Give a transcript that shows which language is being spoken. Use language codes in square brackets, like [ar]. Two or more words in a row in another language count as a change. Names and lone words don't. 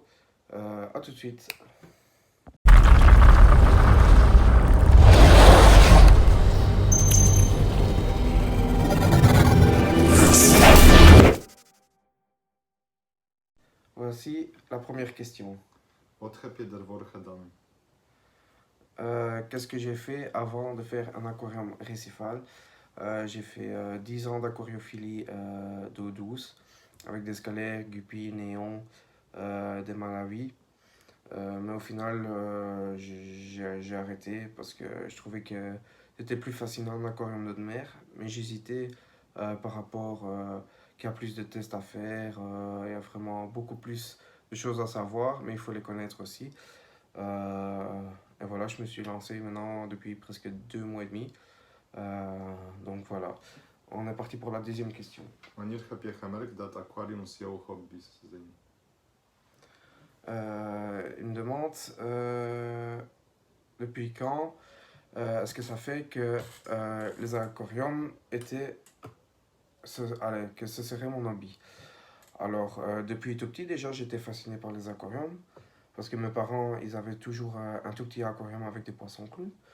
[fr] À tout de suite. Voici la première question. [nl] Wat heb je daarvoor gedaan? [fr] Qu'est-ce que j'ai fait avant de faire un aquarium récifal? J'ai fait 10 ans d'aquariophilie d'eau douce avec des scalaires, guppies, néons, des malawies. Mais au final, j'ai arrêté parce que je trouvais que c'était plus fascinant un aquarium d'eau de mer. Mais j'hésitais par rapport qu'il y a plus de tests à faire, il y a vraiment beaucoup plus de choses à savoir, mais il faut les connaître aussi. Et voilà, je me suis lancé maintenant depuis presque 2 mois et demi. Donc voilà, on est parti pour la deuxième question. [nl] Wanneer heb je gemerkt dat aquariums jouw hobby's zijn? [fr] Il me demande depuis quand est-ce que ça fait que les aquariums étaient, allez, que ce serait mon hobby. Alors, depuis tout petit, déjà, j'étais fasciné par les aquariums parce que mes parents, ils avaient toujours un tout petit aquarium avec des poissons clowns.